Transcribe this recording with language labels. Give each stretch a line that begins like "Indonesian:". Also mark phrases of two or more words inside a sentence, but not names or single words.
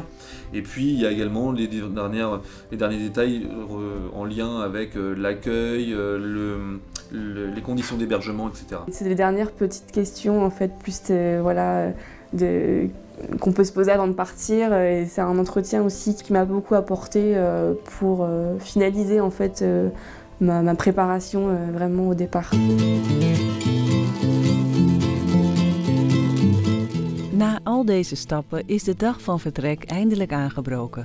French: Et puis il y a également les derniers détails en lien avec l'accueil, les conditions d'hébergement, etc. C'est les dernières petites questions en fait, plus qu'on peut se poser avant de partir, et c'est un entretien aussi qui m'a beaucoup apporté pour finaliser en fait ma préparation vraiment au départ.
Dutch: Na al deze stappen is de dag van vertrek eindelijk aangebroken.